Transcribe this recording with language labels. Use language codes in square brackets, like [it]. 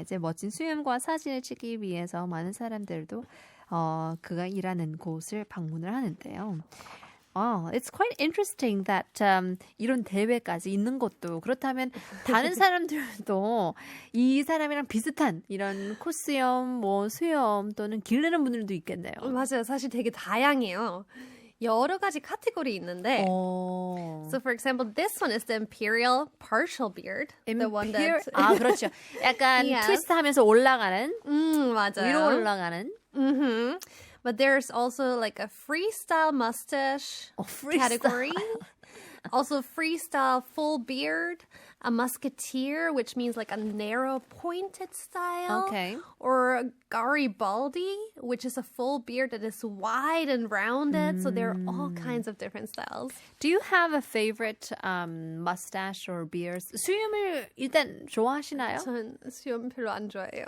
[ko] 이제 멋진 수염과 사진을 찍기 위해서 많은 사람들도 그가 일하는 곳을 방문을 하는데요. [en] It's quite interesting that [ko] 이런 대회까지 있는 것도 그렇다면 다른 사람들도 이 사람이랑 비슷한 이런 콧수염, 뭐 수염 또는 기르는 분들도 있겠네요. 맞아요. 사실 되게 다양해요. 여러 가지 카테고리 있는데 [en] So for example, this one is the imperial partial beard. The one that [ko] 그렇죠. 약간 [en] Yes. [ko] 트위스트하면서 올라가는 맞아요. 위로 올라가는 [en] But there's also like a freestyle mustache category. Also freestyle full beard, a musketeer, which means like a narrow pointed style. Okay. Or a Garibaldi, which is a full beard that is wide and rounded. So there are all kinds of different styles. Do you have a favorite mustache or beard? [ko] 수염을 일단 좋아하시나요? 전 수염 별로 안 좋아해요.